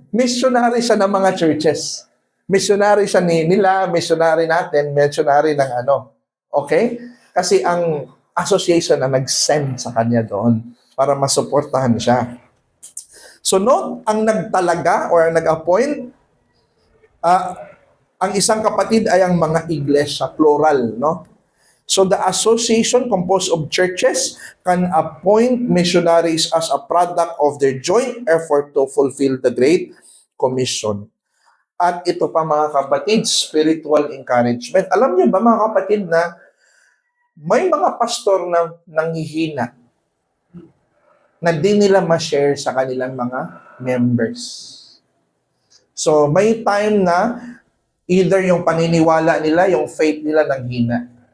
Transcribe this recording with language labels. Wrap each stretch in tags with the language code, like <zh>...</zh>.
<tl>Missionary siya ng mga churches. Missionary siya nila, missionary natin, missionary ng ano. Okay? Kasi ang association na nag-send sa kanya doon para masuportahan siya.</tl> <en>So note,</en> <tl>ang nagtalaga or nag-appoint, ang isang kapatid ay ang mga iglesia, plural, no?</tl> <en>So the association composed of churches can appoint missionaries as a product of their joint effort to fulfill the Great Commission.</en> <tl>At ito pa mga kapatid, spiritual encouragement. Alam niyo ba mga kapatid na may mga pastor na nanghihina na di nila ma-share sa kanilang mga members. So may time na either yung paniniwala nila, yung faith nila nanghina.</tl>